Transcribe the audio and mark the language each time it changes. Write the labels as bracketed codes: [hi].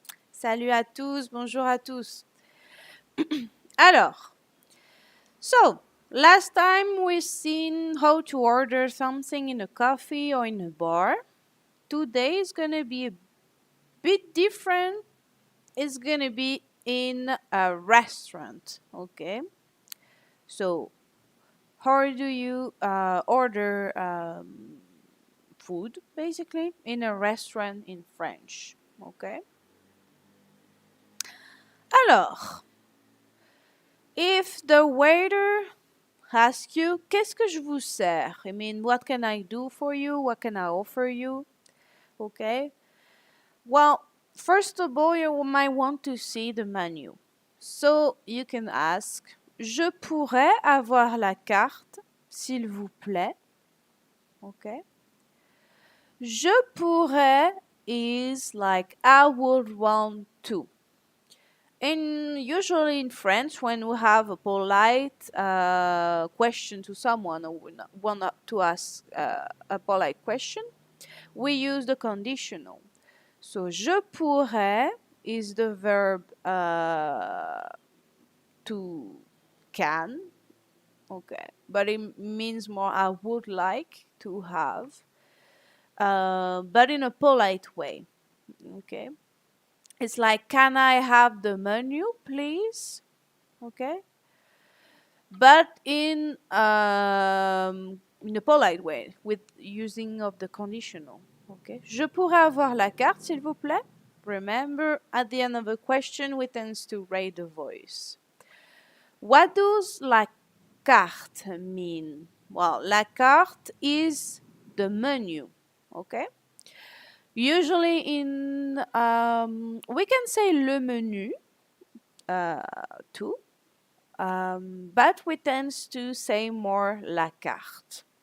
[fr] Salut à tous, bonjour à tous. [en] Alors, so last time we've seen how to order something in a coffee or in a bar. Today is gonna be a bit different. It's gonna be in a restaurant. Okay, so how do you order food basically in a restaurant in French? Okay, alors, if the waiter asks you, [fr] qu'est-ce que je vous sers? [en] I mean, what can I do for you? What can I offer you? Okay, well, first of all, you might want to see the menu. So you can ask, [fr] je pourrais avoir la carte, s'il vous plaît. [en] Okay. [fr] Je pourrais [en] is like I would want to. And usually in French, when we have a polite question to someone, or we want to ask a polite question, we use the conditional. So, je pourrais is the verb to can, okay, but it means more I would like to have, but in a polite way, okay. It's like, can I have the menu, please? Okay, but in a polite way with using of the conditional. [fr] Okay, je pourrais avoir la carte, s'il vous plaît. [en] Remember, at the end of a question, we tend to raise the voice. What does la carte mean? Well, la carte is the menu. Okay. Usually in we can say le menu too, but we tend to say more la carte.